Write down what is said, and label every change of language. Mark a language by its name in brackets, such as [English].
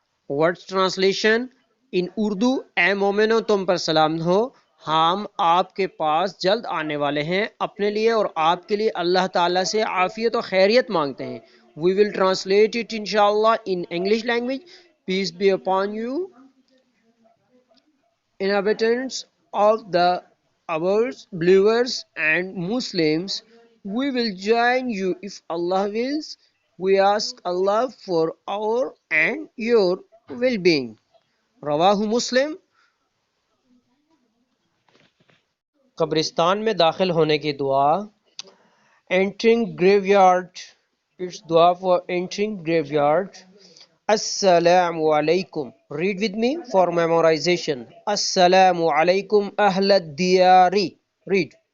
[English] Words translation in [Urdu] Urdu: اے مومنو تم پر سلام ہو، ہم آپ کے پاس جلد آنے والے ہیں، اپنے لیے اور آپ کے لیے اللہ تعالیٰ سے عافیت و خیریت مانگتے ہیں۔ [English] We will translate it inshallah in English language. Peace be upon you, inhabitants of the earth, believers and Muslims. We will join you if Allah wills. We ask Allah for our and your well-being. [Urdu] رواہ مسلم۔ قبرستان میں داخل ہونے کی دعا۔ [English] entering graveyard، it's دعا for entering graveyard۔ السلام علیکم، read with me for memorization۔ [Arabic] السلام علیکم اہل الدیاری، [English] read۔